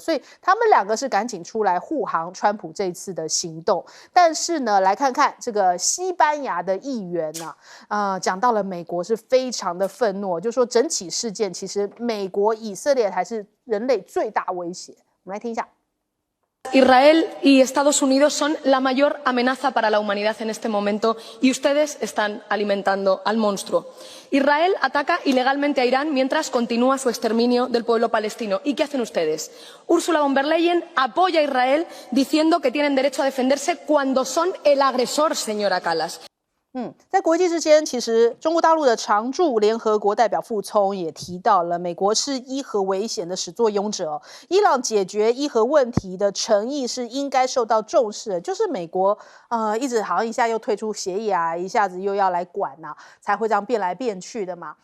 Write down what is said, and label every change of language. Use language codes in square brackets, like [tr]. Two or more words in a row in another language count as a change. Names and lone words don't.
[zh] 所以他们2个是赶紧出来护航川普这一次的行动。但是呢，来看看这个西班牙的议员讲到了美国是非常的愤怒，就说整起事件其实美国、以色列还是人类最大威胁。我们来听一下。 [es] Israel y Estados Unidos son la mayor amenaza para la humanidad en este momento y ustedes están alimentando al monstruo. Israel ataca ilegalmente a Irán mientras continúa su exterminio del pueblo palestino. ¿Y qué hacen ustedes? Ursula von der Leyen apoya a Israel diciendo que tienen derecho a defenderse cuando son el agresor, señora Kallas. [zh] 在国际之间，其实中国大陆的常驻联合国代表傅聪也提到了，美国是伊核危险的始作俑者，伊朗解决伊核问题的诚意是应该受到重视的。就是美国一直好像一下又退出协议啊，一下子又要来管啊，才会这样变来变去的嘛。